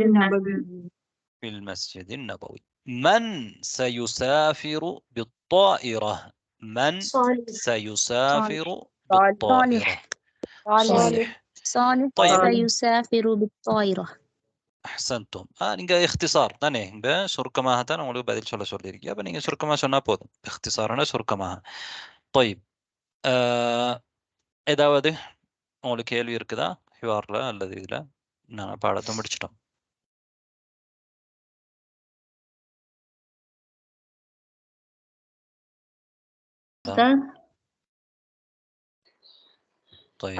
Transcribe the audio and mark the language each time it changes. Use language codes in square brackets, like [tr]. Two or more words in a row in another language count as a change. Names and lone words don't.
[ar] النبوي. في المسجد النبوي. من سيسافر بالطائرة؟ من صالح سيسافر صالح بالطائرة؟ صالح. صالح طيب، سيسافر بالطائرة. أحسنتم. [ta] நீங்க اختصار தானே இங்க சுருக்கமாக தான் உங்களுக்கு பதில் சொல்ல சொல்லியிருக்கீங்க. அப்ப நீங்க சுருக்கமா சொன்னா போதும். اختصارனா சுருக்கமாக. طيب, ஏதாவது உங்களுக்கு கேள்வி இருக்குதா ஹிவார்ல அல்லது இதுல? நான் பாடத்தை முடிச்சிட்டோம். طيب,